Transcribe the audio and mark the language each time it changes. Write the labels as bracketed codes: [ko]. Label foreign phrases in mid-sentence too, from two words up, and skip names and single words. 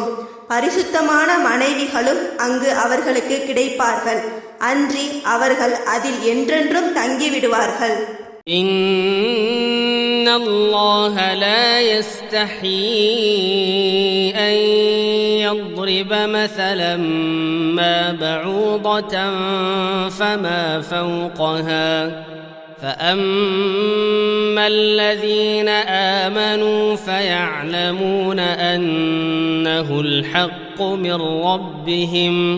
[ta] பரிசுத்தமான மனைவிகளும் அங்கு அவர்களுக்கு கிடைப்பார்கள். அன்றி அவர்கள் அதில் என்றென்றும் தங்கிவிடுவார்கள். [ar] إن الله لا يستحيي أن யضرب مثلا ما بعوضة فما فوقها فأما الذين آمنوا فيعلمون أنه الحق من ربهم